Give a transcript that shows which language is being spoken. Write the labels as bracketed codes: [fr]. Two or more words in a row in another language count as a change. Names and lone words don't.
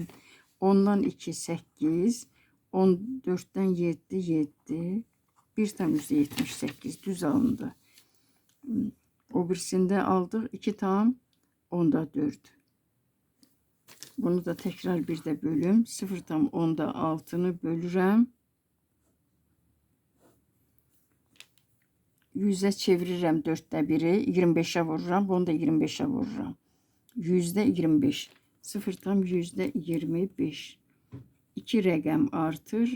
[tr] 10'dan 2 8. 14'ten 7 7. [az] 1 tam %78 düz alındı. [tr] O birisinde aldık 2 tam 10'da 4. Bunu da tekrar bir de bölüm. [az] 0 tam 10'da 6'nı bölürəm. 100'e çevirirəm 4'də 1'i. 25'e vururam. Bunu da 25'e vururam. %25. 0 tam %25. 2 rəqəm artır.